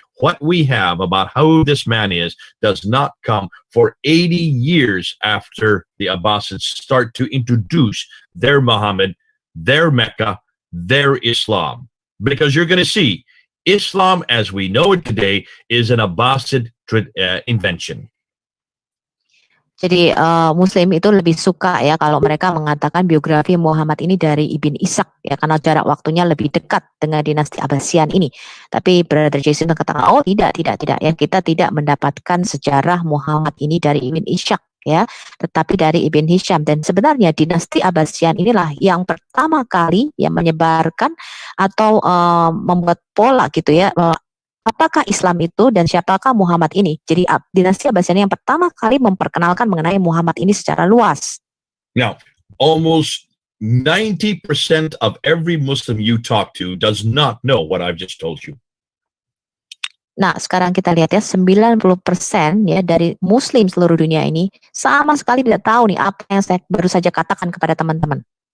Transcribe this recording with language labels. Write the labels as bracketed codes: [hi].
[en] What we have about how this man is does not come for 80 years after the Abbasids start to introduce their Muhammad, their Mecca, their Islam. Because you're going to see, Islam as we know it today is an Abbasid invention. [id] Jadi Muslim itu lebih suka ya kalau mereka mengatakan biografi Muhammad ini dari Ibn Ishaq ya karena jarak waktunya lebih dekat dengan dinasti Abbasian ini. Tapi Brother Jason mengatakan oh tidak ya kita tidak mendapatkan sejarah Muhammad ini dari Ibn Ishaq ya, tetapi dari Ibn Hisham. Dan sebenarnya dinasti Abbasian inilah yang pertama kali yang menyebarkan atau membuat pola gitu ya. Apakah Islam itu dan siapakah Muhammad ini? Jadi dinasti Abbasian yang pertama kali memperkenalkan mengenai Muhammad ini secara luas. [en] Now, almost 90% of every Muslim you talk to does not know what I've just told you. [id] Nah, sekarang kita lihat ya 90% ya dari Muslim seluruh dunia ini sama sekali tidak tahu nih apa yang saya baru saja katakan kepada teman-teman.